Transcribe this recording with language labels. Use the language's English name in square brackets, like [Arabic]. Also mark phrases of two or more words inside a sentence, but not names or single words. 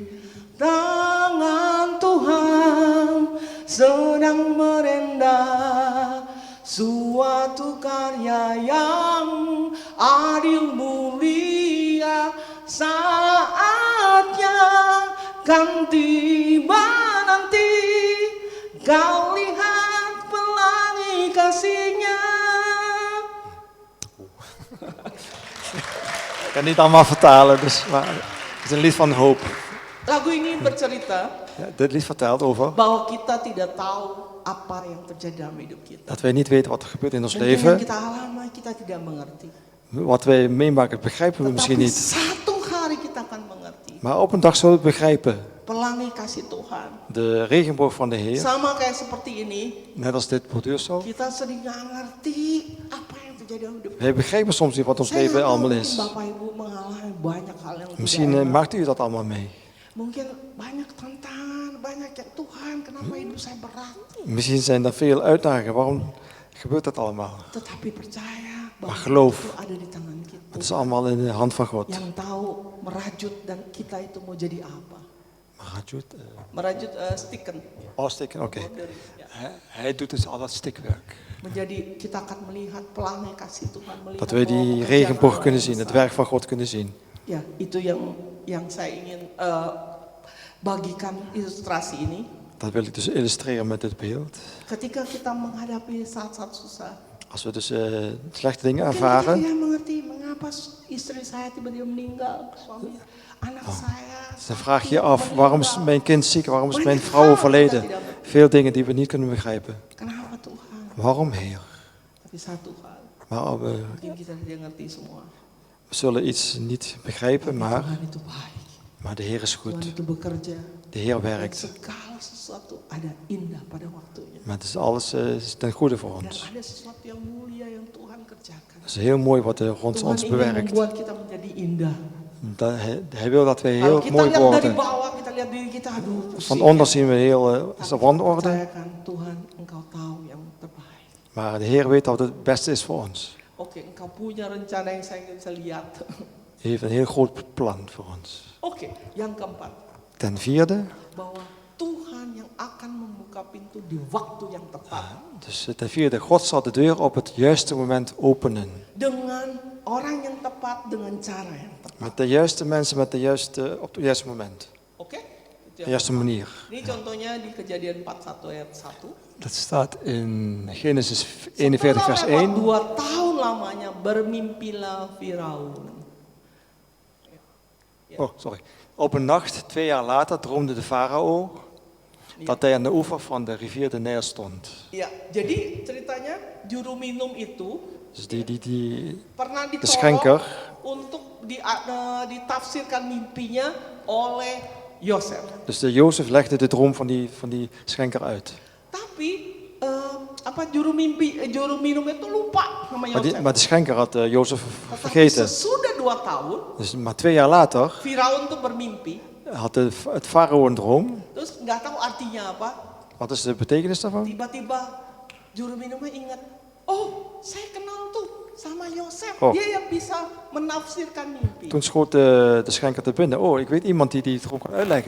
[Indonesian] Tangan Tuhan sedang merendah suatu karya yang adil mulia. Saatnya kan tiba nanti, kau lihat pelangi kasihnya. [Dutch] Ik kan niet allemaal vertalen, maar het is een lied van hoop. [Indonesian] Lagu ini bercerita [Dutch] Ja, dit lied vertelt over [Indonesian] bahwa kita tidak tahu apa yang terjadi dalam hidup kita. [Dutch] dat wij niet weten wat er gebeurt in ons [Indonesian] Mungkin yang [Dutch] leven. [Indonesian] kita alami kita tidak mengerti. [Dutch] Wat wij meemaken begrijpen we misschien [Indonesian] Tetapi [Dutch] niet. [Indonesian] satu hari kita akan mengerti. [Dutch] Maar op een dag zullen we het begrijpen. [Indonesian] Pelangi kasih Tuhan. [Dutch] De regenboog van de Heer, [Indonesian] Sama kayak seperti ini, [Dutch] net als dit borduursel. [Indonesian] kita sering nggak ngerti apa yang terjadi dalam hidup kita. [Dutch] Wij begrijpen soms niet wat ons [Indonesian] Saya [Dutch] leven [Indonesian] nggak tahu, [Dutch] allemaal [Indonesian] mungkin [Dutch] is. [Indonesian] Bapak Ibu mengalami banyak hal yang [Dutch] Misschien [Indonesian] tidak enak. [Dutch] maakt u dat allemaal mee. [Indonesian] Mungkin banyak tantangan, banyak ya Tuhan, kenapa hidup saya berat? [Dutch] Misschien zijn er veel uitdagingen. Waarom gebeurt dat allemaal? [Indonesian] Tetapi percaya bahwa [Dutch] Maar geloof. [Indonesian] itu ada di tangan kita. [Dutch] Het is allemaal in de hand van God. [Indonesian] Yang tahu merajut dan kita itu mau jadi apa? Merajut stiken. [Dutch] Oh, stikken, oké. [Indonesian] Border, ya. [Dutch] Hij doet dus al dat stikwerk. [Indonesian] Menjadi kita akan melihat pelangi kasih Tuhan, melihat [Dutch] Dat wij [Indonesian] bahwa [Dutch] die [Indonesian] pekerjaan [Dutch] regenboog [Indonesian] Allah [Dutch] kunnen [Indonesian] yang [Dutch] zien, het [Indonesian] besar. [Dutch] werk van God kunnen zien. [Indonesian] Ya, itu yang saya ingin bagikan ilustrasi ini. [Dutch] Dat wil ik dus illustreren met dit beeld. [Indonesian] Ketika kita menghadapi saat-saat susah, [Dutch] Als we dus slechte dingen [Indonesian] mungkin kita [Dutch] ervaren, [Indonesian] tidak mengerti mengapa istri saya tiba-tiba meninggal, suami anak saya. [Dutch] dan vraag je je af, waarom is mijn kind ziek, waarom is mijn vrouw overleden? Veel dingen die we niet kunnen begrijpen. [Indonesian] Kenapa Tuhan? [Dutch] Waarom, Heer? [Indonesian] Tapi satu hal, [Dutch] Maar we [Indonesian] mungkin kita tidak ngerti semua. [Dutch] zullen iets niet begrijpen, maar [Indonesian] Tuhan itu baik. [Dutch] de Heer is [Indonesian] Tuhan [Dutch] goed. [Indonesian] itu bekerja. [Dutch] De Heer [Indonesian] Dan [Dutch] werkt. [Indonesian] segala sesuatu ada indah pada waktunya. [Dutch] Maar het is alles is ten goede voor [Indonesian] Dan [Dutch] ons. [Indonesian] ada sesuatu yang mulia yang Tuhan kerjakan. [Dutch] Het is heel mooi wat de Heer ons [Indonesian] Tuhan ingin [Dutch] bewerkt. [Indonesian] membuat kita menjadi indah. [Dutch] Hij wil dat wij [Indonesian] Kalau [Dutch] heel [Indonesian] kita [Dutch] mooi [Indonesian] lihat dari [Dutch] worden. [Indonesian] bawah, kita lihat diri kita, aduh pusing. [Dutch] Van onder zien we heel is er wanorde. [Indonesian] Percayakan Tuhan, Engkau tahu yang terbaik. [Dutch] Maar de Heer weet wat het beste is voor ons. [Indonesian] Oke, Engkau punya rencana yang saya nggak bisa lihat. [Dutch] Hij heeft een heel groot plan voor ons. [Indonesian] Oke, yang keempat, [Dutch] Ten vierde, [Indonesian] bahwa Tuhan yang akan membuka pintu di waktu yang tepat. [Dutch] dus ten vierde, God zal de deur op het juiste moment openen. [Indonesian] Dengan orang yang tepat, dengan cara yang tepat. [Dutch] Met de juiste mensen op het juiste moment. [Indonesian] Oke, [Dutch] de juiste manier. [Indonesian] Ini contohnya di Kejadian 41 ayat 1. [Dutch] Dat staat in Genesis 41 vers [Indonesian] Setelah lewat [Dutch] 1. [Indonesian] 2 tahun lamanya bermimpilah Firaun. [English] Oh, sorry. [Dutch] Op een nacht, 2 jaar later, droomde de farao dat hij aan de oever van de rivier de Nijl stond. [Indonesian] Ya, jadi ceritanya juru minum itu [Dutch] Dus die [Indonesian] pernah [Dutch] de [Indonesian] ditolong [Dutch] schenker, [Indonesian] untuk ditafsirkan mimpinya oleh Yosef. [Dutch] dus de Jozef legde de droom van die schenker uit. [Indonesian] Tapi juru minum itu lupa sama Yosef. [Dutch] Maar de schenker had Jozef [Indonesian] Tetapi [Dutch] vergeten. [Indonesian] sesudah 2 tahun, [Dutch] Dus maar 2 jaar later [Indonesian] Firaun tuh bermimpi, [Dutch] had het farao een droom. [Indonesian] terus nggak tahu artinya apa. [Dutch] Wat is de betekenis daarvan? [Indonesian] Tiba-tiba juru minumnya ingat, oh saya kenal tuh sama Yosef, [Dutch] Oh. [Indonesian] dia yang bisa menafsirkan mimpi. [Dutch] Toen schoot de schenker te binnen. Oh, ik weet iemand die het droom kan uitleggen.